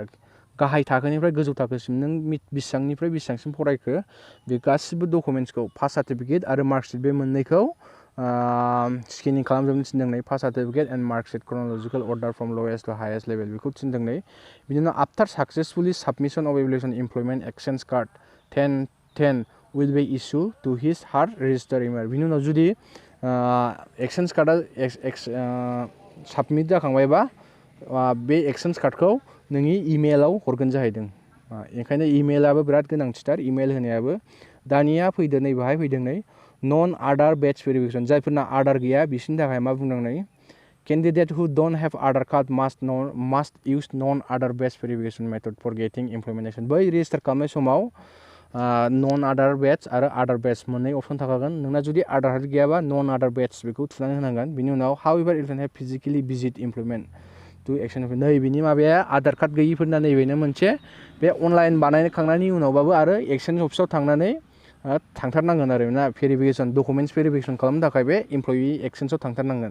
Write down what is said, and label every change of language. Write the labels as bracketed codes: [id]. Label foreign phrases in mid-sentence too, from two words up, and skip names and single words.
[brx] गाहाय थाखोनिफ्राय गोजौ थाखोसिम नों बेसेबांनिफ्राय बेसेबांसिम फरायखो बे गासिबो डकुमेन्ट्सखौ, [en] pass certificate [brx] आरो मार्कशिट बे मोननैखौ स्केनिं खालामजोबनो थिनदों नै, [en] pass certificate and marksheet chronological order from lowest to highest level [brx] बेखौ थिनदों नै। बिनि उनाव [en] after successfully submission of application employment exchange card 10 will be issued to his her registered email। [brx] बिनि उनाव जुदि [en] exchange card [brx] साबमिट जाखांबायबा बे [en] exchange card [brx] नोंनि इमेलाव हरगोन जाहैदों। ओंखायनो इमेलाबो बिराद गोनांथिथार, इमेल होनायाबो। दानिया फैदो नै बाहाय फैदों नै, [en] non Aadhaar based verification. [brx] जायफोरना आधार गैया बिसोरनि थाखाय मा बुंदों नै, [en] candidate who don't have Aadhaar card must use non Aadhaar based verification method for getting employment exchange. [brx] बै रेजिस्टार खालामनाय समाव [en] non Aadhaar based [brx] आरो आधार बेच मोननै अपसन थाखागोन। नोंना जुदि [en] Aadhaar card [brx] गैयाबा [en] non Aadhaar based [brx] बेखौ थुनानै होनांगोन। बिनि उनाव [en] however you can have physically visit employment to exchange. [brx] नै बिनि माबाया आधार कार्ड गैयिफोरना नैबेनो मोनसे, बे अनलाइन बानायखांनायनि उनावबाबो आरो एक्सचेन्ज अफिसाव थांनानै थांथारनांगोन आरो ना, भेरिफिकेसन [en] documents verification [brx] खालामनो थाखाय बे [en] employee exchange [brx] थांथारनांगोन।